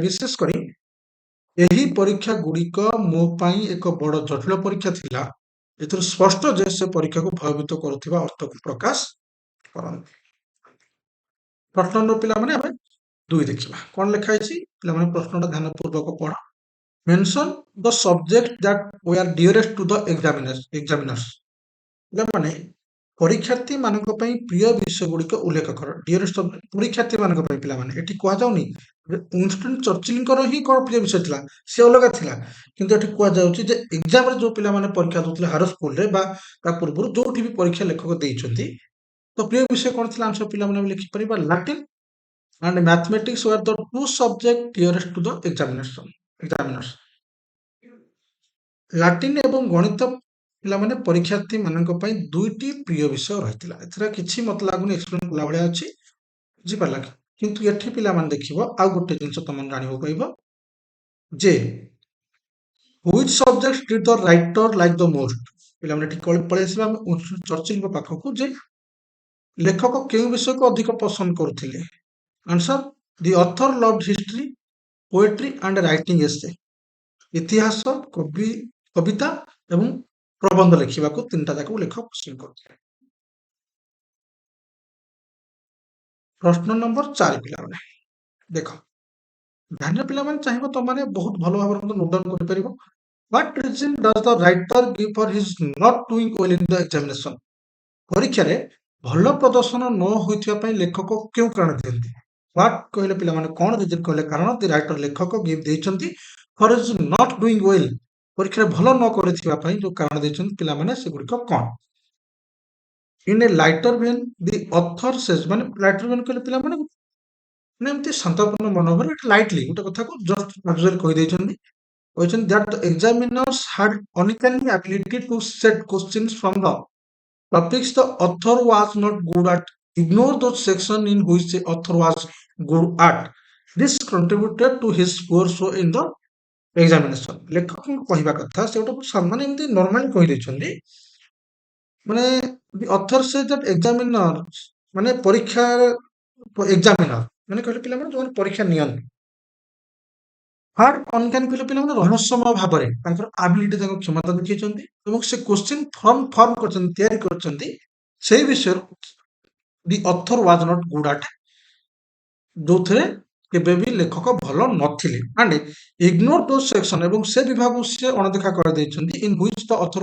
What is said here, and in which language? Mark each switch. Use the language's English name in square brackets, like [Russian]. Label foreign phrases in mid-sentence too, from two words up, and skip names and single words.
[Odia] ବିଶେଷ କରି ଏହି ପରୀକ୍ଷା ଗୁଡ଼ିକ ମୋ ପାଇଁ ଏକ ବଡ଼ ଜଟିଳ ପରୀକ୍ଷା ଥିଲା। ଏଥିରୁ ସ୍ପଷ୍ଟ ଯେ ସେ ପରୀକ୍ଷାକୁ ଭୟଭୀତ କରୁଥିବା ଅର୍ଥକୁ ପ୍ରକାଶ କରନ୍ତି। ପ୍ରଶ୍ନ ନମ୍ବର ପିଲାମାନେ ଆମେ 2 ଦେଖିବା। କଣ ଲେଖା ହେଇଛି? ପିଲାମାନେ ପ୍ରଶ୍ନଟା ଧ୍ୟାନପୂର୍ବକ ପଢ। [English] mention the subject that were dearest to the examiners [Odia] ପିଲାମାନେ ପରୀକ୍ଷାର୍ଥୀ ମାନଙ୍କ ପାଇଁ ପ୍ରିୟ ବିଷୟ ଗୁଡିକ ଉଲ୍ଲେଖ କର ଡିଅରେଷ୍ଟ ପରୀକ୍ଷାର୍ଥୀ ମାନଙ୍କ ପାଇଁ ପିଲାମାନେ ଏଠି କୁହାଯାଉନି ୱିନଷ୍ଟନ ଚର୍ଚିଲଙ୍କର ହିଁ କଣ ପ୍ରିୟ ବିଷୟ ଥିଲା ସେ ଅଲଗା ଥିଲା କିନ୍ତୁ ଏଠି କୁହାଯାଉଛି ଯେ ଏକ୍ଜାମରେ ଯୋଉ ପିଲାମାନେ ପରୀକ୍ଷା ଦଉଥିଲେ ହାର ସ୍କୁଲରେ ବା ତା ପୂର୍ବରୁ ଯୋଉଠି ବି ପରୀକ୍ଷା ଲେଖକ ଦେଇଛନ୍ତି ତ ପ୍ରିୟ ବିଷୟ କଣ ଥିଲା ଆନ୍ସର ପିଲାମାନେ ଆମେ ଲେଖିପାରିବା ଲାଟିନ [English] and mathematics were the two subject dearest to the examiners [Odia] ଲାଟିନ ଏବଂ ଗଣିତ ପିଲାମାନେ ପରୀକ୍ଷାର୍ଥୀ ମାନଙ୍କ ପାଇଁ ଦୁଇଟି ପ୍ରିୟ ବିଷୟ ରହିଥିଲା ଏଥିରେ କିଛି ମତେ ଲାଗୁନି ଏକ୍ସପ୍ଲେନ କଲା ଭଳିଆ ଅଛି ବୁଝିପାରିଲା କି କିନ୍ତୁ ଏଠି ପିଲାମାନେ ଦେଖିବ ଆଉ ଗୋଟେ ଜିନିଷ ତମେ ଜାଣିବାକୁ ପାଇବ ଯେ [English] which subjects did the writer like the most [Odia] ପିଲାମାନେ ଏଠି ପଳେଇ ଆସିବା ଆମେ ଚର୍ଚିଲଙ୍କ ପାଖକୁ ଯେ ଲେଖକ କେଉଁ ବିଷୟକୁ ଅଧିକ ପସନ୍ଦ କରୁଥିଲେ [English] answer the author loved history poetry and writing essay [Odia] ଇତିହାସ କବିତା ଏବଂ ପ୍ରବନ୍ଧ ଲେଖିବାକୁ ତିନିଟା ଯାକ ଲେଖକ ପସନ୍ଦ କରୁଥିଲେ ପ୍ରଶ୍ନ ନମ୍ବର 4 ପିଲାମାନେ ଦେଖ ଧ୍ୟାନ ପିଲାମାନେ ଚାହିଁବ ତମାନେ ବହୁତ ଭଲ ଭାବରେ ମଧ୍ୟ [English] note down [Odia] କରିପାରିବ [English] what reason does the writer give for his not doing well in the examination [Odia] ପରୀକ୍ଷାରେ ଭଲ ପ୍ରଦର୍ଶନ ନ ହୋଇଥିବା ପାଇଁ ଲେଖକ କେଉଁ କାରଣ ଦିଅନ୍ତି what କହିଲେ ପିଲାମାନେ କଣ ରିଜନ କହିଲେ କାରଣ [English] the writer [Odia] ଲେଖକ ଗିଭ୍ ଦେଇଛନ୍ତି [English] for his not doing well [Odia] ପରୀକ୍ଷାରେ ଭଲ ନ କରିଥିବା ପାଇଁ ଯୋଉ କାରଣ ଦେଇଛନ୍ତି ପିଲାମାନେ ସେଗୁଡ଼ିକ କଣ [English] in a lighter vein the author says ମାନେ lighter vein [Odia] କହିଲେ ପିଲାମାନେ ମାନେ ଏମିତି ଶାନ୍ତପୂର୍ଣ୍ଣ ମନୋଭାବରେ ଲାଇଟଲି ଗୋଟେ କଥାକୁ [English] just casually [Odia] କହିଦେଇଛନ୍ତି କହିଛନ୍ତି [English] that the examiners had uncanny ability to set questions from the topics the author was not good at ignore those sections in which the author was good at this contributed to his poor show in the examination [Odia] ଲେଖକଙ୍କ କହିବା କଥା ସେ ଗୋଟେ ମାନେ ଏମିତି ନର୍ମାଲି କହିଦେଇଛନ୍ତି ମାନେ [English] the author says that examiners [Odia] ମାନେ ପରୀକ୍ଷା ଏକ୍ସାମିନର ମାନେ କହିଲେ ପିଲାମାନେ ଯୋଉମାନେ ପରୀକ୍ଷା ନିଅନ୍ତି [English] had uncanny [Odia] କହିଲେ ପିଲାମାନେ ରହସ୍ୟମୟ ଭାବରେ ତାଙ୍କର ଆବିଲିଟି ତାଙ୍କ କ୍ଷମତା ଦେଖେଇଛନ୍ତି ଏବଂ ସେ [English] question form [Odia] କରିଛନ୍ତି ତିଆରି କରିଛନ୍ତି ସେଇ ବିଷୟରେ [English] the author was not good at [Odia] ଯୋଉଥିରେ କେବେ ବି ଲେଖକ ଭଲ ନଥିଲେ [English] and ignore those section [Odia] ଏବଂ ସେ ବିଭାଗକୁ ସେ ଅଣଦେଖା କରିଦେଇଛନ୍ତି [English] in which the author